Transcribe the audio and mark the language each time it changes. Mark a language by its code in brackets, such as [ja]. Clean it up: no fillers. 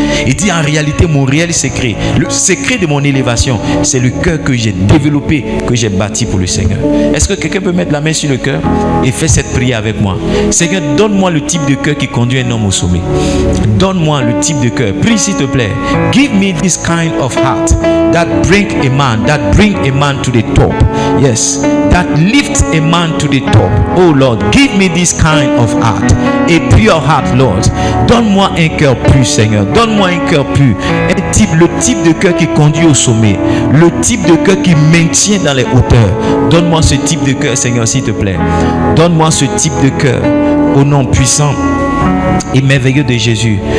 [fr] Il dit en réalité mon réel secret, le secret de mon élévation, c'est le cœur que j'ai développé, que j'ai bâti pour le Seigneur. Est-ce que quelqu'un peut mettre la main sur le cœur et faire cette prière avec moi? Seigneur, donne-moi le type de cœur qui conduit un homme au sommet. Donne-moi le type de cœur. Prie s'il te plaît. [en] Give me this kind of heart that bring a man to the top. Yes, that lifts a man to the top. Oh Lord, give me this kind of heart, a pure heart, Lord. [fr] Donne-moi un cœur pur, Seigneur. Donne-moi un cœur pur. Le type de cœur qui conduit au sommet. Le type de cœur qui maintient dans les hauteurs. Donne-moi ce type de cœur, Seigneur, s'il te plaît. Donne-moi ce type de cœur au nom puissant et merveilleux de Jésus.